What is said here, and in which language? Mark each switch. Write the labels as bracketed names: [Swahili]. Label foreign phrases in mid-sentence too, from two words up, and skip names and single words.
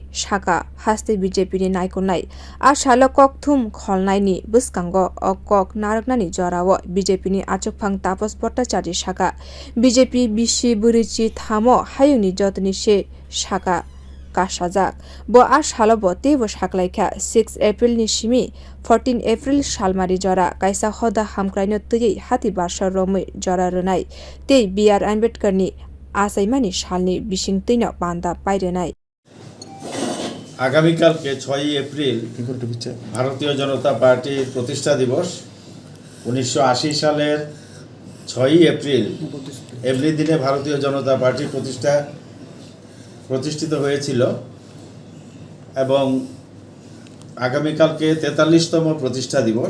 [Kok Borok] saka haste BJP ni naikonai a salo kokthum khwlai ni bwskango o kok naraknani jorao BJP ni achukphang Tapos Bhattacharya saka BJP bisi burichi thamo hayungni jotoni se saka kasajak bo a salo bo tebo saklaikha 6 April ni simi 14 April salmari jora kaisa hoda hamkraino tui hati barsha romui jora runai tei BR Ambedkar ni asaimani salni bising tino banda pairenai [Bangla] আগামীকালকে 6 এপ্রিল ভারতীয় জনতা পার্টির প্রতিষ্ঠা দিবস 1980 সালের 6 এপ্রিল এপ্রিল দিনে ভারতীয় জনতা পার্টি প্রতিষ্ঠিত হয়েছিল এবং আগামীকালকে 43তম প্রতিষ্ঠা দিবস।